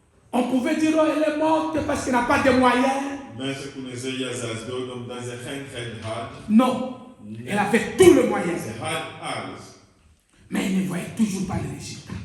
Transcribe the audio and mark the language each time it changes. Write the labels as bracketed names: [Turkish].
[French] on pouvait dire, oh, elle est morte parce qu'elle n'a pas de moyens. [Dutch] Mensen kunnen zeggen, ja, ze is dood omdat ze geen geld had. [French] Non, elle avait tout le moyen, [Dutch] Ze had alles. [French] mais elle ne voyait toujours pas le résultat.